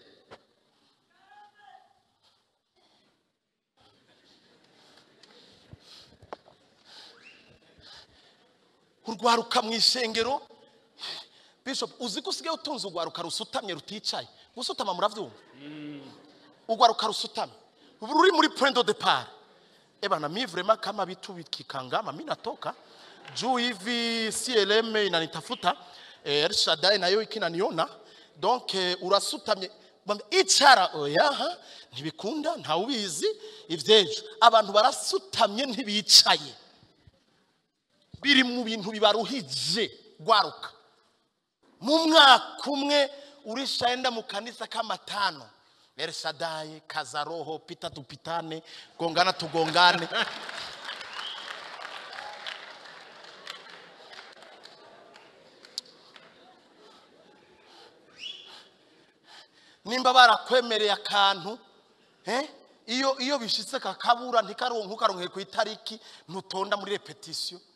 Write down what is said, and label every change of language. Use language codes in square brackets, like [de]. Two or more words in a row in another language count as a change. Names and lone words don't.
[rn] Urwaruka mw'ishengero, Bishop, uzi ko usigaye utunze urwaruka rusutamye ruticaye. Gusutama muravyumva? Urwaruka rusutamye ruri muri [fr] point de départ. [sw] Ebana mi vraiment kama vitu vikikangama mimi natoka juu hivi CLM inanitafuta Elshadai nayo ikinaniona, donc [rn] urasutamye icara oya ntibikunda nta ubizi ivyejo. Abantu barasutamye ntibicaye, biri mu bintu bibaruhije. Gwaruka mu mwaka umwe urishaenda mu kanisa kama 5, Elshadai, kazaroho, [sw] pita tupitane, gongana tugongane. [rn] Nimba barakwemereye akantu, iyo bishitse kakabura ntikaronke ku itariki ntutonda muri repetition.